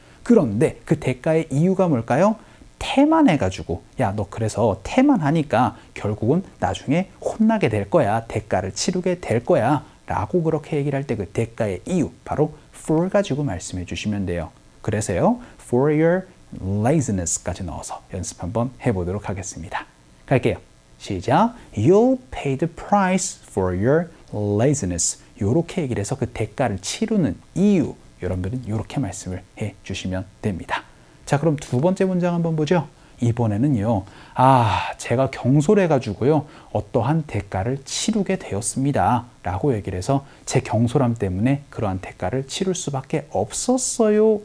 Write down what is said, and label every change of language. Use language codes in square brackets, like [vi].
[ko] 그런데 그 대가의 이유가 뭘까요? 태만해가지고 야 너 그래서 태만하니까 결국은 나중에 혼나게 될 거야. 대가를 치르게 될 거야 라고 그렇게 얘기를 할 때 그 대가의 이유 바로 for 가지고 말씀해 주시면 돼요. 그래서요 [en] for your laziness [ko] 까지 넣어서 연습 한번 해보도록 하겠습니다. 갈게요. 시작. [en] You'll pay the price for your laziness. [ko] 이렇게 얘기를 해서 그 대가를 치르는 이유 여러분들은 이렇게 말씀을 해주시면 됩니다. 자, 그럼 두 번째 문장 한번 보죠. 이번에는요. 제가 경솔해가지고요. 어떠한 대가를 치르게 되었습니다. 라고 얘기를 해서 제 경솔함 때문에 그러한 대가를 치를 수밖에 없었어요.